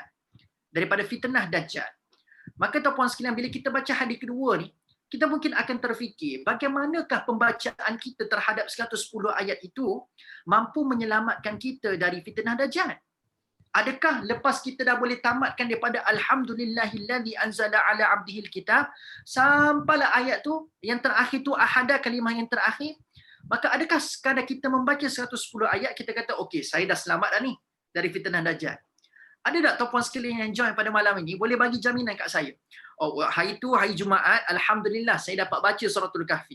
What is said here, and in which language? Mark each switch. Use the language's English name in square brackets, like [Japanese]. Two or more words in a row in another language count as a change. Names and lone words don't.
[Malay] Daripada fitnah Dajjal. Maka tuan-puan sekalian, bila kita baca hadis kedua ni, kita mungkin akan terfikir bagaimanakah pembacaan kita terhadap 110 ayat itu mampu menyelamatkan kita dari fitnah Dajjal. Adakah lepas kita dah boleh tamatkan daripada [Arabic] الحمد لله الذي أنزل على عبده الكتاب [Malay] sampailah ayat tu yang terakhir tu ahada, kalimah yang terakhir, maka adakah sekadar kita membaca 110 ayat kita kata okey, saya dah selamat dah ni dari fitnah Dajjal? Ada tak tuan-puan sekalian yang join pada malam ini boleh bagi jaminan kat saya? Oh, hari tu hari Jumaat, alhamdulillah saya dapat baca suratul Kahfi.